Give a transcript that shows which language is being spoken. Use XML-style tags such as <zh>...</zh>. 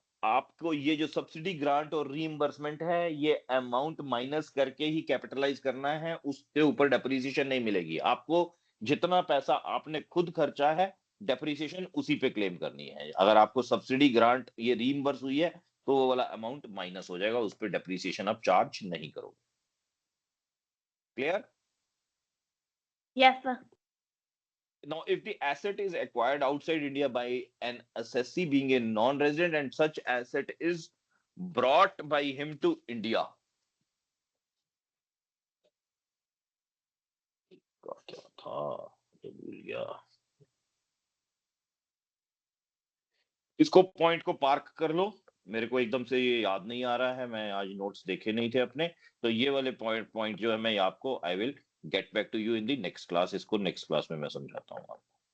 <hi>आपको ये जो सब्सिडी ग्रांट और रीइंबर्समेंट है ये अमाउंट माइनस करके ही कैपिटलाइज करना है, उसके ऊपर डेप्रिसिएशन नहीं मिलेगी। आपको जितना पैसा आपने खुद खर्चा है डेप्रिसिएशन उसी पे क्लेम करनी है। अगर आपको सब्सिडी ग्रांट ये रीइंबर्स हुई है तो वो वाला अमाउंट माइनस हो जाएगा, उस पर डेप्रिसिएशन आप चार्ज नहीं करोगे। Clear?</hi> <en>Yes, sir. Now, if the asset is acquired outside India by an assessee being a non-resident and such asset is brought by him to India,</en> <hi>क्या था, ये भूल गया। इसको पॉइंट को पार्क कर लो, मेरे को एकदम से ये याद नहीं आ रहा है, मैं आज नोट्स देखे नहीं थे अपने, तो ये वाले पॉइंट जो है मैं आपको</hi> <en>I will get back to you in the next class,</en> <hi>इसको नेक्स्ट क्लास में मैं समझाता हूँ आपको।</hi>